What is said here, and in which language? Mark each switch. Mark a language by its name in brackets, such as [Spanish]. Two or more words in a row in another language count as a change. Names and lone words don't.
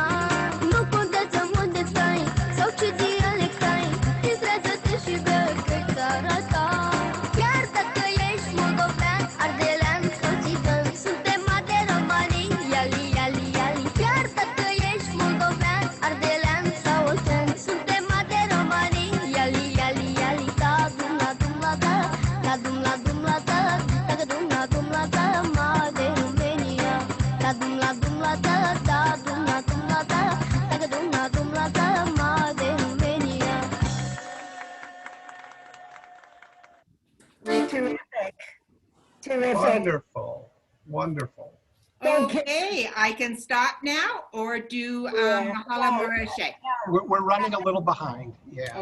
[Romanian] Nu contează unde stai sau ce dialect ai, distrează-te și bea că-i țara ta. Chiar dacă ești moldovean, ardelean sau țigan, suntem Made Romanii, iali, iali, iali. Chiar dacă ești moldovean, ardelean sau oltean, suntem Made Romanii, iali, iali, iali. Da dum la da, da dum la da, dacă dum la da, Made Romania. Da dum la da, da dum la da, dacă dum la da, Made Romania. [English] Terrific. Terrific. Wonderful, wonderful. Thank you. Okay, I can stop now or do Mahala Murashe. We're running a little behind, yeah.